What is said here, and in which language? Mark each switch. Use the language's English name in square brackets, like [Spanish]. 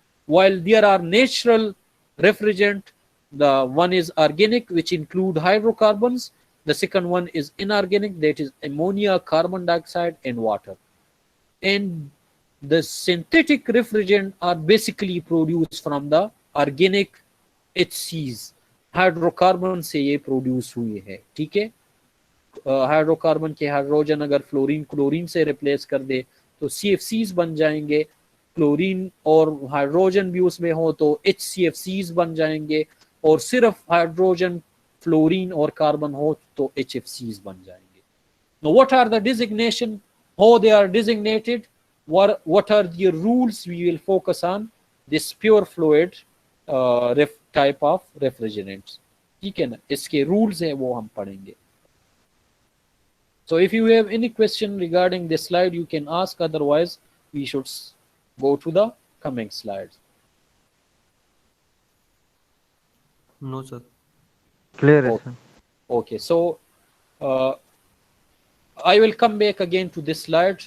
[English] While there are natural refrigerant, the one is organic, which include hydrocarbons. The second one is inorganic, that is ammonia, carbon dioxide, and water. And the synthetic refrigerant are basically produced from the organic HCs. [Hindi] Hydrocarbon से ये produce हुई है. ठीक है, hydrocarbon के hydrogen अगर fluorine chlorine से replace कर दे तो CFCs बन जाएंगे. क्लोरीन और हाइड्रोजन भी उसमें हो तो HCFCs बन जाएंगे, और सिर्फ हाइड्रोजन फ्लोरीन और कार्बन हो तो HFCs बन जाएंगे. [English] Now what are the designation, how they are designated, what are the rules? We will focus on this pure fluid type of refrigerants. [Hindi] ठीक है ना, इसके rules हैं वो हम पढ़ेंगे. [English] So if you have any question regarding this slide, you can ask. Otherwise, we should go to the coming slides. No, sir. Clear, Oh, sir. okay, so I will come back again to this slide.